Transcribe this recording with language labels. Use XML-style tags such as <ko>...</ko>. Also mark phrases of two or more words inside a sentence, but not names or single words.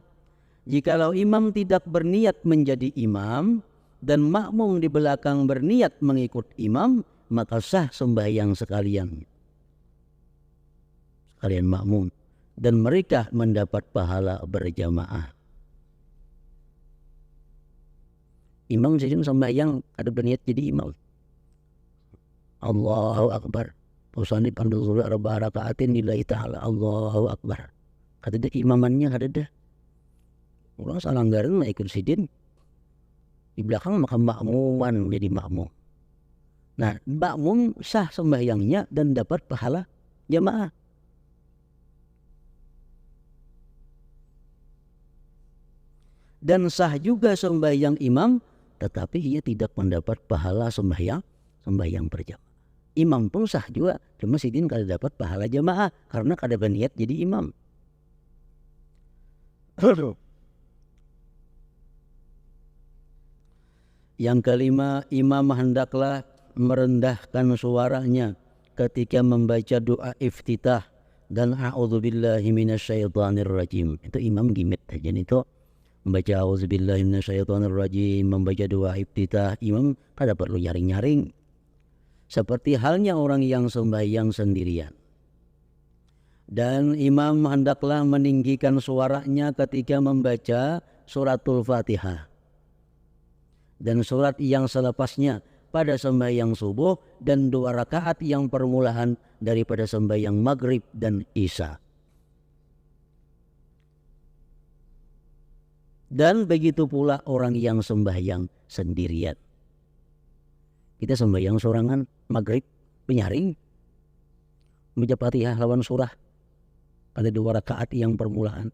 <ms>Jikalau imam tidak berniat menjadi imam dan makmum di belakang berniat mengikut imam, maka sah sembahyang sekalian makmum, dan mereka mendapat pahala berjamaah. Imam sedang sembahyang ada berniat jadi imam.</ms> <ar>الله أكبر. أصلي فرض الظهر أربع ركعات لله تعالى. الله أكبر.</ar> <bjn>Kata dia imamannya ada dah. Orang salah anggaran ikut sidin. Di belakang maka makmuman jadi makmum. Nah, makmum sah sembahyangnya dan dapat pahala jamaah.</bjn> <ms>Dan sah juga sembahyang imam, tetapi ia tidak mendapat pahala sembahyang berjamaah.</ms> <bjn>Imam pun sah juga, cuma sidin kada dapat pahala jamaah karena kada berniat jadi imam.</bjn> <ms>Yang kelima, imam hendaklah merendahkan suaranya ketika membaca doa iftitah dan</ms> <ar>أعوذ بالله من الشيطان الرجيم.</ar> <bjn>Itu imam gimit aja itu. Membaca</bjn> <ar>أعوذ بالله من الشيطان الرجيم,</ar> <bjn>membaca doa iftitah, imam kada perlu nyaring-nyaring.</bjn> <ms>Seperti halnya orang yang sembahyang sendirian. Dan imam hendaklah meninggikan suaranya ketika membaca suratul Fatihah dan surat yang selepasnya pada sembahyang subuh dan 2 rakaat yang permulaan daripada sembahyang maghrib dan isya. Dan begitu pula orang yang sembahyang sendirian.</ms> <bjn>Kita sembahyang sorangan maghrib penyaring membaca Fatihah lawan surah pada 2 rakaat yang permulaan.</bjn>